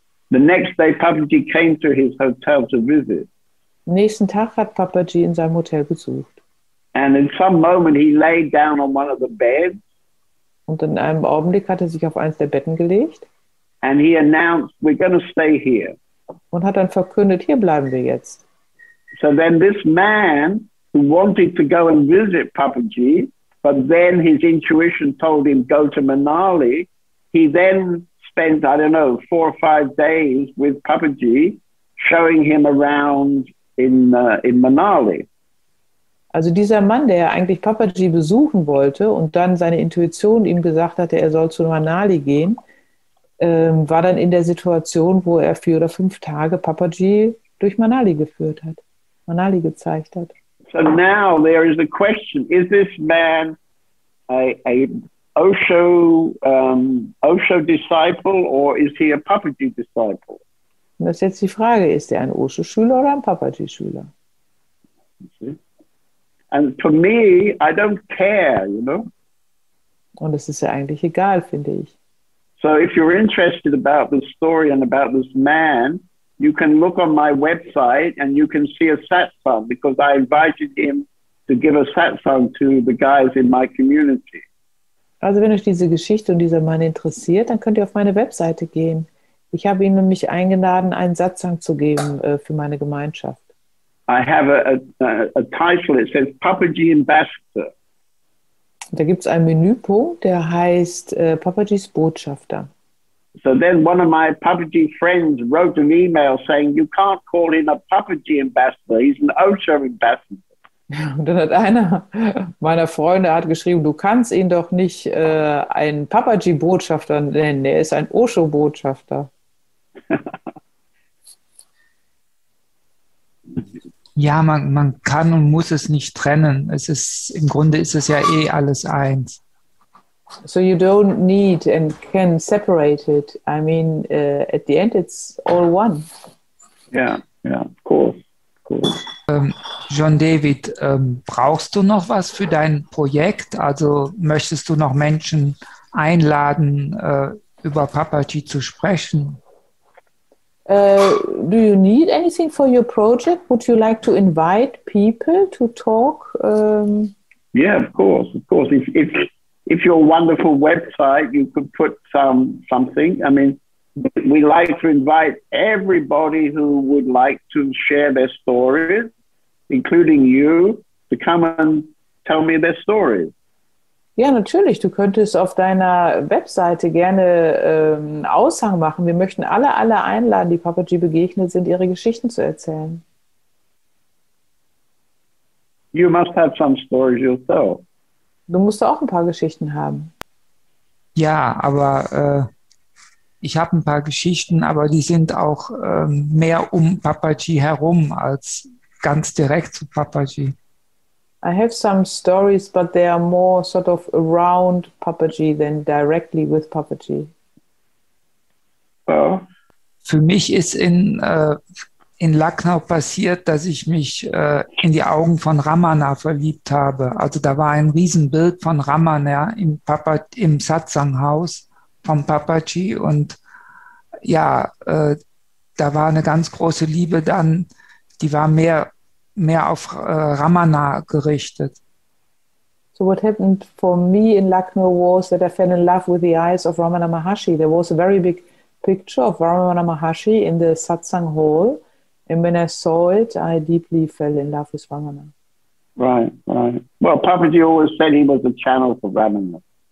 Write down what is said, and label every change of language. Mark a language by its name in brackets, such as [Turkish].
[English] The next day, Papaji came to his hotel to visit. [German] Am nächsten Tag hat Papaji in seinem Hotel besucht. [English] And in some moment, he laid down on one of the beds. [German] Und in einem Augenblick hat er sich auf eins der Betten gelegt. [English] And he announced, we're going to stay here. [German] Und hat dann verkündet, hier bleiben wir jetzt. [English] So then this man who wanted to go and visit Papaji, but then his intuition told him go to Manali, he then spent, 4 or 5 days with Papaji, showing him around in Manali. [German] Also dieser Mann, der eigentlich Papaji besuchen wollte und dann seine Intuition ihm gesagt hatte, er soll zu Manali gehen, war dann in der Situation, wo er 4 oder 5 Tage Papaji durch Manali geführt hat, Manali gezeigt hat. [English] So now there is a question, is this man a Osho disciple or is he a Papaji disciple? [German] Und das ist jetzt die Frage, ist er ein Osho-Schüler oder ein Papaji-Schüler? [English] And for me, I don't care, [German] Und es ist ja eigentlich egal, finde ich. [English] So if you're interested about this story and about this man, you can look on my website and you can see a satsang because I invited him to give a satsang to the guys in my community. [German] Also wenn euch diese Geschichte und dieser Mann interessiert, dann könnt ihr auf meine Webseite gehen. Ich habe ihn nämlich eingeladen, einen Satsang zu geben für meine Gemeinschaft. [English] I have a title, it says Papaji Ambassador. [German] Da gibt es einen Menüpunkt, der heißt Papajis Botschafter. [English] So then one of my Papaji friends wrote an email saying, you can't call him a Papaji ambassador, he's an Osho ambassador. [German] Und dann hat einer meiner Freunde geschrieben, du kannst ihn doch nicht einen Papaji-Botschafter nennen, er ist ein Osho-Botschafter. Ja, man kann und muss es nicht trennen. Im Grunde ist es ja alles eins. [English] So you don't need and can separate it. I mean, at the end it's all one. Yeah, of course. [German] John David, brauchst du noch was für dein Projekt? Also möchtest du noch Menschen einladen, über Papaji zu sprechen? [English] Do you need anything for your project? Would you like to invite people to talk? Yeah, of course. If your wonderful website, you could put something. I mean, we like to invite everybody who would like to share their stories, including you, to come and tell me their stories. [German] Ja, natürlich. Du könntest auf deiner Webseite gerne einen Aushang machen. Wir möchten alle einladen, die Papaji begegnet sind, ihre Geschichten zu erzählen. [English] You must have some stories yourself. [German] Du musst auch ein paar Geschichten haben. Ja, aber ich habe ein paar Geschichten, aber die sind auch mehr um Papaji herum als ganz direkt zu Papaji. [English] I have some stories, but they are more sort of around Papaji than directly with Papaji. Well, [German] für mich ist in Lucknow passiert, dass ich mich in die Augen von Ramana verliebt habe. Also da war ein Riesenbild von Ramana im Satsang-Haus vom Papaji und ja, da war eine ganz große Liebe dann, die war mehr auf Ramana gerichtet. [English] So what happened for me in Lucknow was that I fell in love with the eyes of Ramana Maharshi. There was a very big picture of Ramana Maharshi in the Satsang hall, and when I saw it, I deeply fell in love with Ramana. Right. Well, Papaji always said he was a channel for Ramana.